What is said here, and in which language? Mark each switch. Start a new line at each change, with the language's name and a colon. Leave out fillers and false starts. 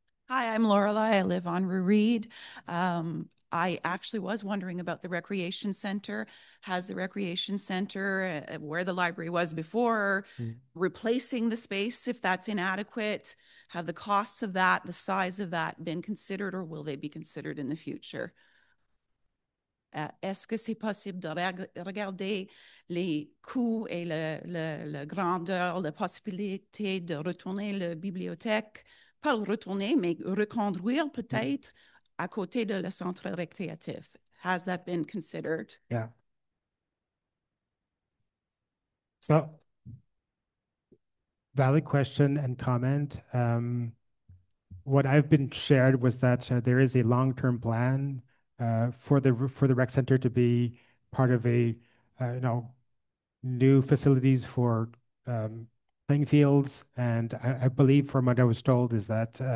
English: Hi, I'm Lorelei. I live on Rue Reed. I actually was wondering about the recreation center. Has the recreation center, where the library was before, replacing the space if that's inadequate? Have the costs of that, the size of that been considered, or will they be considered in the future?
French: Est-ce que c'est possible de regarder les coûts et la grandeur, la possibilité de retourner la bibliothèque, pas le retourner, mais reconduire peut-être à côté de le centre récréatif?
English: Has that been considered? Yeah. So, valid question and comment. What I've been shared was that there is a long-term plan for the rec center to be part of a new facilities for playing fields, and I believe from what I was told is that